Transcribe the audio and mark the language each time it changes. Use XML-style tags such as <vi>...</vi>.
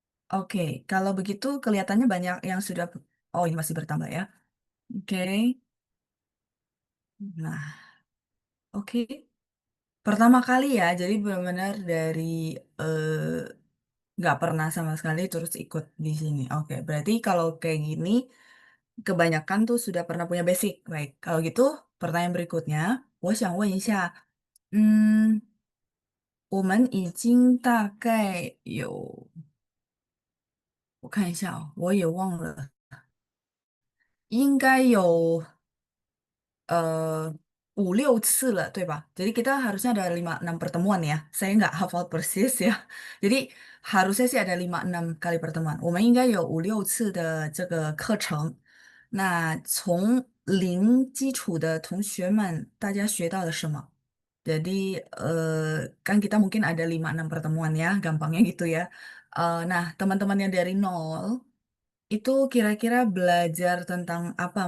<id>Oke, kalau begitu kelihatannya banyak yang sudah. Oh, ini masih bertambah ya. Oke, nah, oke. Pertama kali ya, jadi benar-benar dari eh, nggak pernah sama sekali terus ikut di sini. Oke, berarti kalau kayak gini, kebanyakan tuh sudah pernah punya basic. Baik, kalau gitu pertanyaan berikutnya,</id> <zh>我想问一下，我们已经大概有，我看一下哦，我也忘了，应该有呃5-6次了，对吧？</zh> <id>Jadi kita harusnya ada 5-6 pertemuan ya. Saya nggak hafal persis ya. Jadi harusnya sih ada 5-6 kali pertemuan。</id> <zh>我们应该有5-6次的这个课程。那从零基础的同学们，大家学到了什么？</zh> <id>Jadi kan kita mungkin ada 5-6 pertemuan ya, gampangnya gitu ya. Nah, teman-teman yang dari nol itu kira-kira belajar tentang apa?</id>